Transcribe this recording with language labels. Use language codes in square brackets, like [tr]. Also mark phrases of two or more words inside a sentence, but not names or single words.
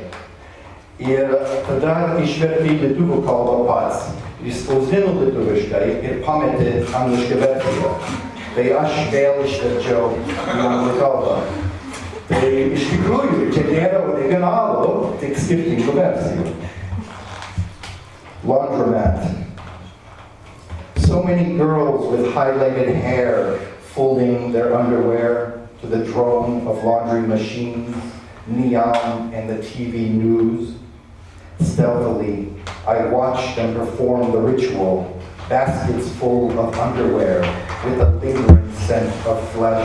[lt] Ir tada išvertė į lietuvių kalbą pats. Jis spausdino lietuviškai ir pametė anglišką versiją. Tai aš vėl išverčiau į anglų kalbą. Tai iš tikrųjų, čia nėra originalų, tik skirtingų versijų. [en] Laundromat. So many girls with high-legged hair folding their underwear to the drone of laundry machines, neon, and the TV news. Stealthily, I watched them perform the ritual, baskets full of underwear with a lingering scent of flesh.